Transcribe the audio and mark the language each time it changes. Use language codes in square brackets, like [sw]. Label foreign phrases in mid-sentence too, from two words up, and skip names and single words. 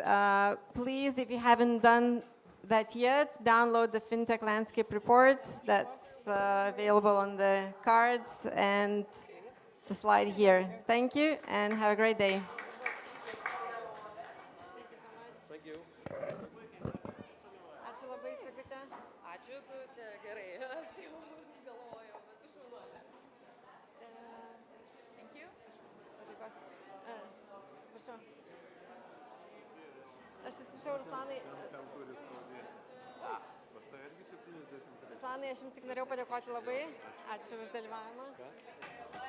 [en] Please, if you haven't done that yet, download the FinTech Landscape report that's available on the cards and the slide here. Thank you and have a great day. Thank you. [lt] Ačiū, tu čia gerai. Aš jau galvojau, bet tu šaunuolė. [en] Thank you. [lt] prašau. Aš atsiprašau, Ruslanai. Ruslanai, aš jums tik norėjau padėkoti labai. Ačiū už dalyvavimą.